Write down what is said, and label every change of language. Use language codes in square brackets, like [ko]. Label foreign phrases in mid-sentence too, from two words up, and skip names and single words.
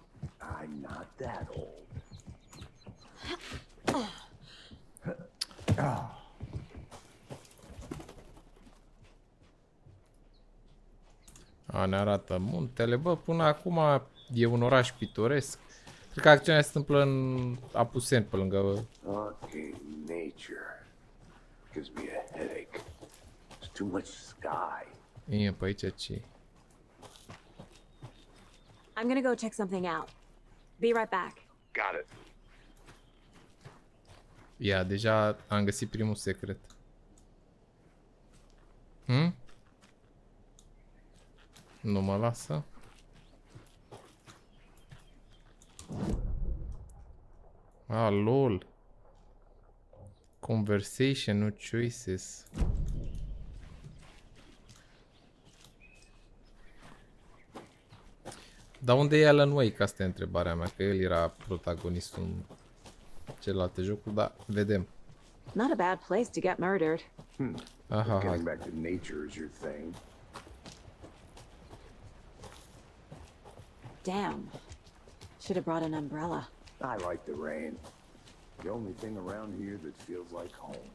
[en] I'm not that old. A, [ro] ne arată muntele. Bă, până acum e un oraș pitoresc. Cred că acțiunea se întâmplă în Apuseni, pe lângă... [en] Okay, nature gives me a headache. There's too much sky. [ro] E, pe aici ce? [en] I'm gonna go check something out. Be right back. Got it. [ro] Ia, deja am găsit primul secret. Nu mă lasă? [en] Ah, lol. [ro] Conversation, nu choices. Dar unde e Alan Wake? Asta e întrebarea mea, că el era protagonistul în celelalte jocuri, dar vedem. [en] Not a bad place to get murdered. Aha, Getting [ro] hai. [en] back to nature is your thing. Damn. Should have brought an umbrella. I like the rain. The only thing around here that feels like home.